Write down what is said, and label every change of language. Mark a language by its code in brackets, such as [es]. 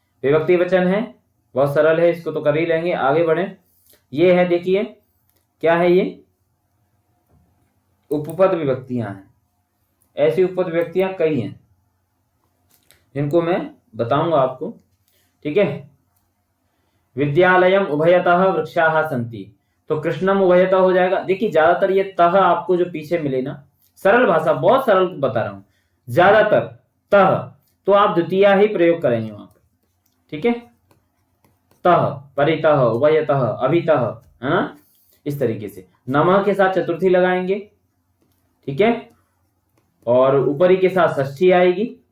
[hi] विभक्ति वचन है, बहुत सरल है, इसको तो कर ही लेंगे। आगे बढ़े, ये है देखिए क्या है, ये उपपद विभक्तियां हैं। ऐसी उपपद विभक्तियां कई हैं जिनको मैं बताऊंगा आपको। ठीक है, [sa] विद्यालयम उभयतः वृक्षाः सन्ति, [hi] तो [sa] कृष्णम उभयतः [hi] हो जाएगा। देखिए ज्यादातर ये तह आपको जो पीछे मिले ना, सरल भाषा, बहुत सरल बता रहा हूं, ज्यादातर तह, तो आप द्वितीय ही प्रयोग करेंगे वहां पर। ठीक है, तह, परितः, उभयतः, अभितः, है ना, इस तरीके से। नमः के साथ चतुर्थी लगाएंगे। ठीक है, और ऊपरी के साथ षष्ठी आएगी।